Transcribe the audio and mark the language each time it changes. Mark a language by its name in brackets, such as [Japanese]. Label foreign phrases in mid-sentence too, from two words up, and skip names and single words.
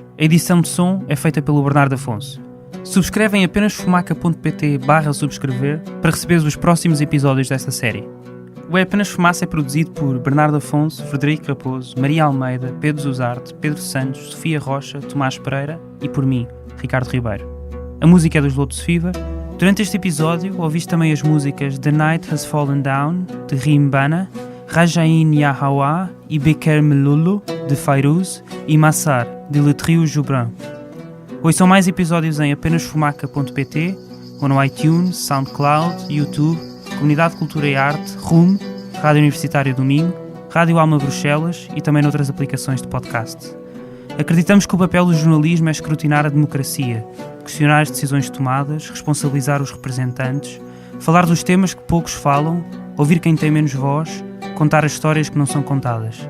[Portuguese] A edição de som é feita pelo Bernardo Afonso. Subscreve em apenas fumaca.pt/subscrever para receber os próximos episódios desta série. O É Apenas Fumaça é produzido por Bernardo Afonso, Frederico Raposo, Maria Almeida, Pedro Zuzarte, Pedro Santos, Sofia Rocha, Tomás Pereira e por mim, Ricardo Ribeiro. A música é dos Lotus Fever. Durante este episódio, ouviste também as músicas The Night Has Fallen Down, de Rim Bana, Rajain Yahawa e Beker Melulu, de Fairuz, e Massar, de Le Trio Joubran. Ouçam mais episódios em apenasfumaca.pt ou no iTunes, SoundCloud, YouTube, Comunidade de Cultura e Arte, RUM, Rádio Universitária do Minho, Rádio Alma Bruxelas e também noutras aplicações de podcast. Acreditamos que o papel do jornalismo é escrutinar a democracia, questionar as decisões tomadas, responsabilizar os representantes, falar dos temas que poucos falam, ouvir quem tem menos voz, contar as histórias que não são contadas.